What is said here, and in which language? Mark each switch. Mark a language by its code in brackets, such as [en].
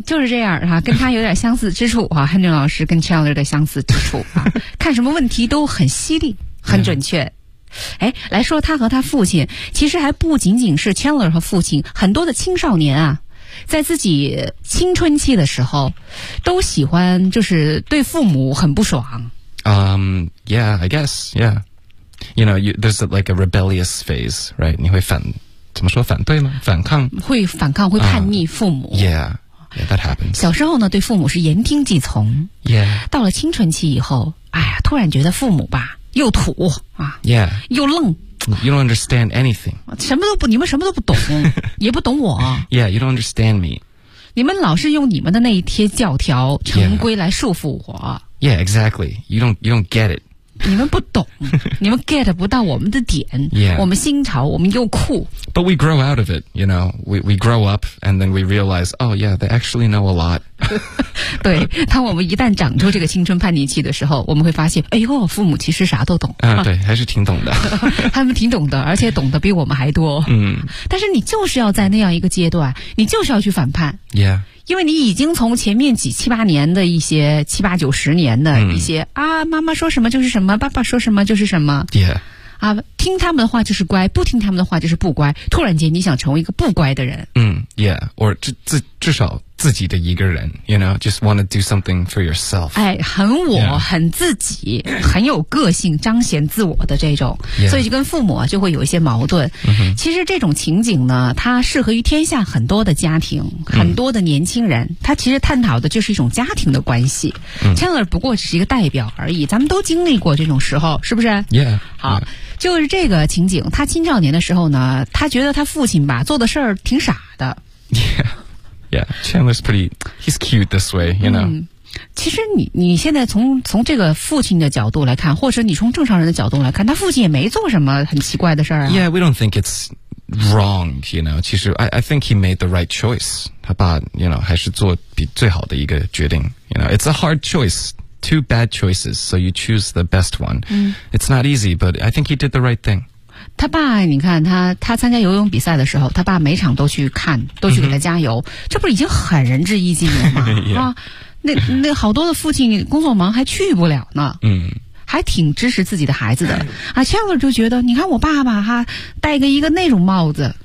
[zh] 就是这样啊，跟他有点相似之处啊，汉俊老师跟 Chandler 的相似之处啊，看什么问题都很犀利，很准确。 [en] Yeah. [zh] 哎，来说他和他父亲，其实还不仅仅是 Chandler 和父亲，很多的青少年啊，在自己青春期的时候，都喜欢就是对父母很不爽。 [en] Yeah, I guess, yeah. You know, there's like a rebellious phase, right? [zh] 你会反，怎么说，反对吗？反抗？会反抗，会叛逆父母。 [en] Yeah, that happens. [zh] 小时候呢，对父母是言听计从。 [en] Yeah. [zh] 到了青春期以后，哎呀，突然觉得父母吧，又土啊。 [en] Yeah. [zh] 又愣。 [en] You don't understand anything. [zh] 什么都不，你们什么都不懂，也不懂我。 [en] Yeah, you don't understand me. [zh] 你们老是用你们的那一些教条、成规来束缚我。 [en] Yeah, exactly. You don't get it. [zh] 你们不懂，你们 get 不到我们的点。 [en] Yeah. [zh] 我们新潮，我们又酷。 [en] But we grow out of it, you know. We grow up and then we realize, oh yeah, they actually know a lot. [zh] 对，当我们一旦长出这个青春叛逆期的时候，我们会发现，哎呦，父母其实啥都懂。对，还是挺懂的。他们挺懂的，而且懂得比我们还多。嗯。但是你就是要在那样一个阶段，你就是要去反叛。 [en] Yeah. [zh] 因为你已经从前面几七八年的一些七八九十年的一些、嗯、啊，妈妈说什么就是什么，爸爸说什么就是什么， [en] yeah. [zh] 啊，听他们的话就是乖，不听他们的话就是不乖。突然间，你想成为一个不乖的人， [en] 嗯 ，yeah， or [zh] 至少自己的一个人 [en] ，you know, just want to do something for yourself. [zh] 哎，很我， [en] yeah. [zh] 很自己，很有个性，彰显自我的这种， [en] yeah. [zh] 所以就跟父母就会有一些矛盾。 Mm-hmm. 其实这种情景呢，它适合于天下很多的家庭，很多的年轻人。 Mm. 它其实探讨的就是一种家庭的关系。 Mm. Chandler 不过只是一个代表而已，咱们都经历过这种时候，是不是 [en] ？Yeah. [zh] 好， [en] yeah. [zh] 就是这个情景。他青少年的时候呢，他觉得他父亲吧做的事儿挺傻的。 [en] Yeah. Yeah, Chandler's pretty, he's cute this way, you know.、 [zh] 嗯、其实你现在从这个父亲的角度来看，或者你从正常人的角度来看，他父亲也没做什么很奇怪的事儿啊。 [en] Yeah, we don't think it's wrong, you know. [zh] 其实 [en] I think he made the right choice. [zh] 他爸 [en] you know, [zh] 还是做比最好的一个决定。 [en] You know, it's a hard choice. Two bad choices, so you choose the best one.、嗯、 it's not easy, but I think he did the right thing. [zh] 他爸你看他参加游泳比赛的时候，他爸每场都去看，都去给他加油、mm-hmm. 这不是已经很仁至义尽了吗、 [en] yeah. 啊、 [zh] 那好多的父亲工作忙还去不了呢、 mm-hmm. 还挺支持自己的孩子的啊。 Chandler 就觉得你看我爸爸哈，戴个一个那种帽子，